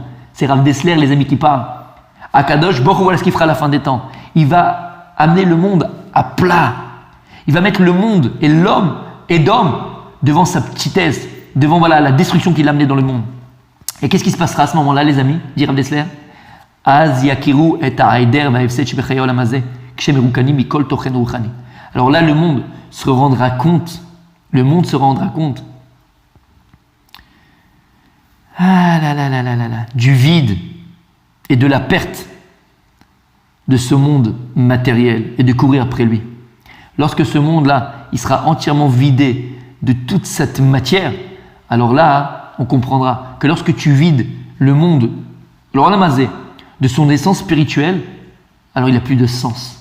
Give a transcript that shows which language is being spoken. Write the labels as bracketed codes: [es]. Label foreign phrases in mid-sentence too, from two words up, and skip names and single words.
[fr] C'est Rav Dessler, les amis qui parlent. [he] הקדוש ברוך הוא, [fr] voilà ce qu'il fera à la fin des temps. Il va amener le monde à plat. Il va mettre le monde et l'homme et d'homme devant sa petitesse, devant voilà, la destruction qu'il a amenée dans le monde. Et qu'est-ce qui se passera à ce moment-là, les amis? [he] Dit Rav Dessler. אז יכירו את ההעדר והאפס שבחיי העולם הזה כשמרוקן מכל תוכן רוחני. [fr] Alors là, le monde se rendra compte. Le monde se rendra compte. Du vide et de la perte de ce monde matériel et de courir après lui. Lorsque ce monde-là, il sera entièrement vidé de toute cette matière, alors là, on comprendra que lorsque tu vides le monde, l'olamazé, de son essence spirituelle, alors il n'a plus de sens.